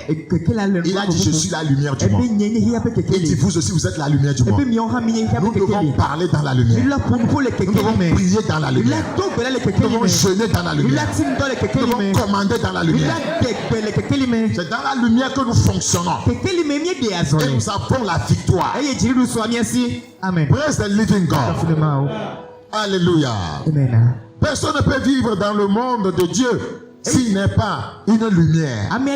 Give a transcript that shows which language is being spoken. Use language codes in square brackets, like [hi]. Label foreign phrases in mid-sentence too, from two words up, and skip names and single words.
[fr] Il a dit, je suis la lumière du monde. Il dit, vous aussi, vous êtes la lumière du monde. Nous devons parler dans la lumière. Nous devons prier dans la lumière. Nous devons jeûner dans la lumière. Nous devons commander dans la lumière. C'est dans la lumière que nous fonctionnons. Et nous avons la victoire. Amen. [en] Praise the living God. [fr] Alléluia. Personne ne peut vivre dans le monde de Dieu s'il n'est pas une lumière.